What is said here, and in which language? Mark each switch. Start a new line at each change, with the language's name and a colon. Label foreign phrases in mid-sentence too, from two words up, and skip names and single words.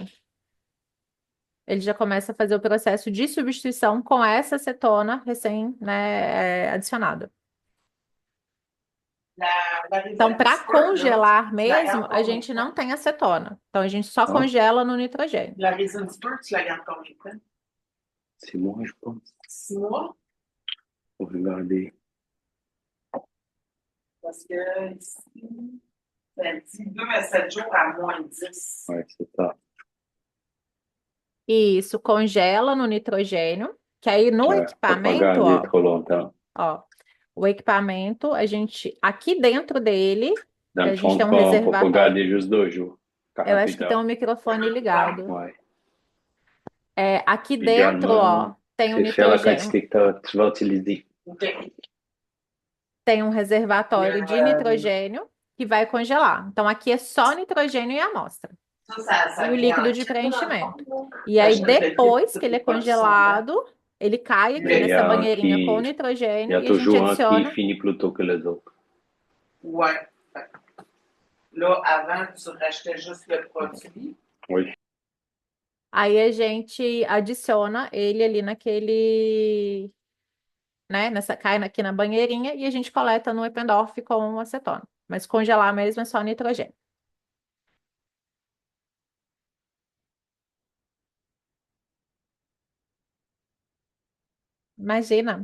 Portuguese: Ele já começa a fazer o processo de substituição com essa acetona recém, né, adicionada. Então, para congelar mesmo, a gente não tem acetona. Então, a gente só Não? congela no nitrogênio.
French: La résine sport, tu la gardes combien de temps? 6 mois, je pense. 6 mois? Faut regarder. Parce que ici, ça dit 2 à 7 jours à -10. Ouais, c'est ça.
Portuguese: Isso, congela no nitrogênio, que aí no
French: Ouais, faut pas
Portuguese: equipamento,
French: garder
Portuguese: ó,
French: trop longtemps.
Portuguese: ó, o equipamento, a gente, aqui dentro dele,
French: Dans
Portuguese: a
French: le
Portuguese: gente
French: fond
Portuguese: tem
French: de
Portuguese: um
French: pompe, faut pas
Portuguese: reservatório.
French: garder juste 2 jours.
Portuguese: Eu acho que
French: 48
Portuguese: tem um
French: heures.
Portuguese: microfone ligado.
French: Ouais.
Portuguese: É, aqui dentro,
French: Idéalement,
Portuguese: ó, tem um
French: c'est faire la
Portuguese: nitrogênio,
French: quantité que tu vas utiliser. OK.
Portuguese: tem um reservatório de nitrogênio que vai congelar. Então, aqui é só nitrogênio e amostra.
French: Ça
Portuguese: E o
French: vient
Portuguese: líquido
French: en
Portuguese: de
French: kit, dans le
Portuguese: preenchimento.
French: fond.
Portuguese: E aí,
French: T'achètes le kit,
Portuguese: depois
French: tu
Portuguese: que ele é
French: peux pas le sondage.
Portuguese: congelado, ele cai aqui
French: Mais
Portuguese: nessa banheirinha com
French: il
Portuguese: nitrogênio
French: y a
Portuguese: e a gente
French: toujours un qui
Portuguese: adiciona.
French: finit plus tôt que les autres. Ouais. Là, avant, tu rachetais juste le produit. Oui.
Portuguese: Aí a gente adiciona ele ali naquele, né? Cai aqui na banheirinha e a gente coleta no Eppendorf com acetona. Mas congelar mesmo é só nitrogênio. Imagina.